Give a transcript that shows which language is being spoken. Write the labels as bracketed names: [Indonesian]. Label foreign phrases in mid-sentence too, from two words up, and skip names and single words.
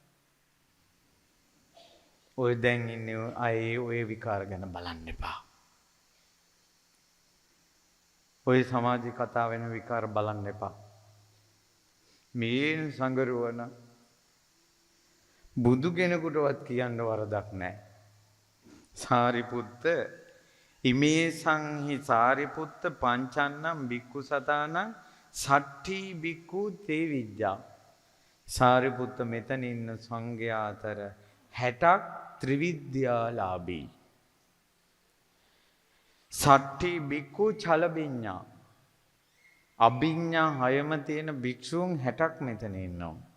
[Sinhala] ඔය දැන් ඉන්නේ අය ඔය විකාර ගැන බලන්න එපා. ඔය සමාජ කතා වෙන විකාර බලන්න එපා. මේ සංගරුවන බුදු කෙනෙකුටවත් කියන්න වරදක් නැහැ. [Pali] සාරිපුත්ත ඉමේ සංහි සාරිපුත්ත පංචන්නම් බික්කු සතානං සට්ඨි බික්කු තේ විජ්ජා. [Sinhala] සාරිපුත්ත මෙතන ඉන්න සංඝයා අතර 60ක් ත්‍රිවිද්‍යාලාභී. [Pali] සට්ඨි බික්කු චලබිඤ්ඤා. [Sinhala] අභිඥා 6ම තියෙන භික්ෂූන් 60ක් මෙතන ඉන්නවා.